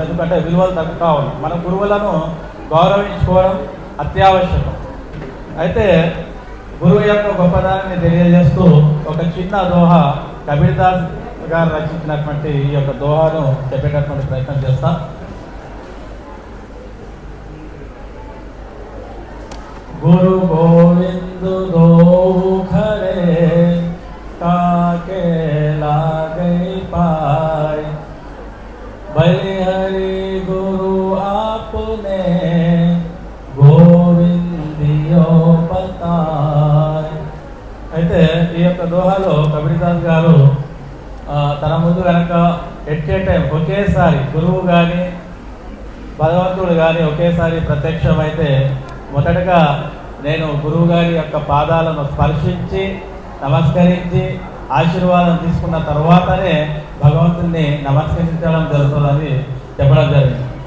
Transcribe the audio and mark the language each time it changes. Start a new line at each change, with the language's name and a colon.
Telugu: ఎందుకంటే విలువలు తగ్గుతూ ఉన్నాయి. మన గురువులను గౌరవించుకోవడం అత్యావశ్యకం. అయితే గురువు యొక్క గొప్పదాన్ని తెలియజేస్తూ ఒక చిన్న దోహ కబీర్దాస్ గారు రచించినటువంటి ఈ యొక్క దోహాను చెప్పేటటువంటి ప్రయత్నం చేస్తాం.
Hindi: गुरु गोविंद दो खरे काके लागे पाए बलिहरि गुरु आपने गोविंदियो बताए.
Telugu: అయితే ఈ యొక్క దోహాలో కబీర్దాస్ గారు తన ముందు కనుక
English: at a time
Telugu: ఒకేసారి గురువు కానీ భగవంతుడు కానీ ఒకేసారి ప్రత్యక్షమైతే మొదటగా నేను గురువుగారి యొక్క పాదాలను స్పర్శించి నమస్కరించి ఆశీర్వాదం తీసుకున్న తర్వాతనే భగవంతుడిని నమస్కరించడం జరుగుతుందని చెప్పడం జరిగింది.